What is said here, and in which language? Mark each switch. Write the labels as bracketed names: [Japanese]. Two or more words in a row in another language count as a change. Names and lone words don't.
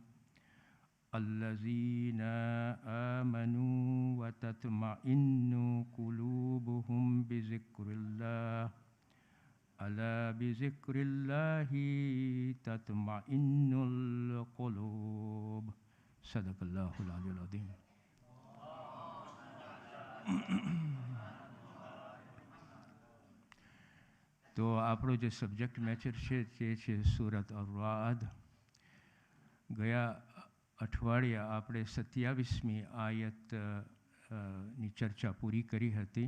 [Arabic] الذين آمنوا وتطمئن قلوبهم بذكر الله ألا بذكر الله تطمئن القلوب. صدق الله العلي العظيم. [Gujarati] તો આપણો જે [English] subject matter [Gujarati] છે તે છે સૂરત અર-રાદ. ગયા અઠવાડિયા આપણે 27મી આયતની ચર્ચા પૂરી કરી હતી.